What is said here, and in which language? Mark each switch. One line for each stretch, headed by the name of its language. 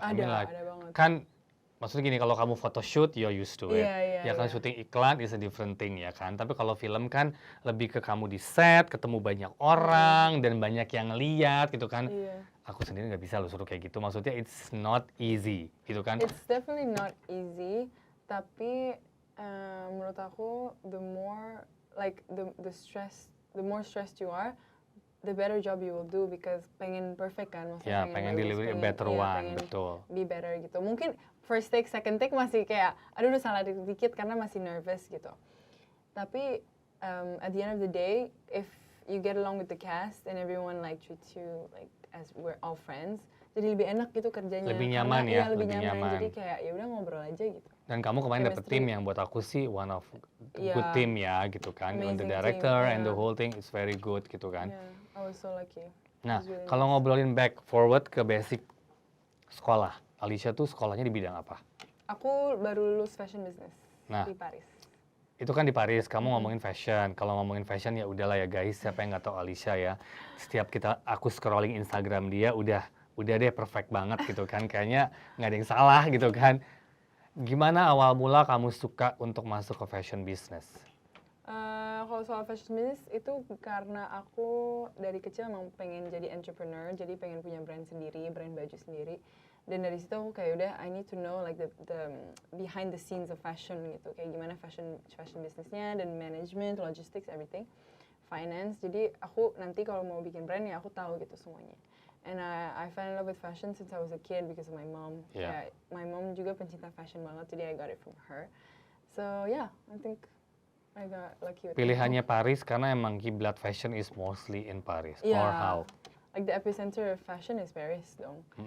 Indonesian: Ada banget. Kan maksudnya gini, kalau kamu photoshoot
English: you're used to it.
Indonesian: Iya. Kan syuting iklan
English: is a different thing
Indonesian: ya kan. Tapi kalau film kan lebih ke kamu di set, ketemu banyak orang dan banyak yang lihat gitu kan. Iya. Aku sendiri nggak bisa loh suruh kayak gitu. Maksudnya
English: it's not easy
Indonesian: gitu kan.
English: It's definitely not easy.
Indonesian: Tapi menurut aku
English: the more like the more stressed you are, the better job you will do because
Indonesian: pengen perfect kan, maksudnya pengen
English: deliver a better one,
Indonesian: betul.
English: Be better
Indonesian: gitu. Mungkin
English: first take, second take
Indonesian: masih kayak aduh udah salah dikit karena masih nervous gitu. Tapi
English: at the end of the day, if you get along with the cast and everyone like treats you like as we're all friends,
Indonesian: jadi lebih enak gitu kerjanya. Lebih nyaman ya, lebih nyaman. Jadi kayak ya udah ngobrol aja gitu. Dan kamu kemarin dapet tim yang buat aku sih
English: one of good team
Indonesian: ya gitu kan.
English: And the director and the whole thing is very good
Indonesian: gitu kan.
English: I was so lucky.
Indonesian: Nah, kalau ngobrolin
English: back forward
Indonesian: ke basic sekolah, Alicia tuh sekolahnya di bidang apa? Aku baru lulus fashion business di Paris. Itu kan di Paris, kamu ngomongin fashion. Kalau ngomongin fashion ya udahlah ya guys, siapa yang nggak tahu Alicia ya. Setiap aku scrolling Instagram dia udah udah deh perfect banget gitu kan, kayaknya nggak ada yang salah gitu kan. Gimana awal mula kamu suka untuk masuk ke fashion business? Kalau soal fashion business itu karena aku dari kecil emang pengen jadi entrepreneur, jadi pengen punya brand sendiri, brand baju sendiri. Dan dari situ aku kayak udah
English: I need to know like the behind the scenes of fashion
Indonesian: gitu, kayak gimana fashion businessnya dan
English: management, logistics, everything, finance.
Indonesian: Jadi aku nanti kalau mau bikin brand ya aku tahu gitu semuanya.
English: And I fell in love with fashion since I was a kid because of my mom. Yeah. My mom
Indonesian: juga pencinta fashion banget, jadi
English: I got it from her. So yeah, I think I got lucky with
Indonesian: Pilihannya Paris karena emang kiblat fashion
English: is mostly in Paris, or Yeah. how? Like the epicenter of fashion is Paris dong.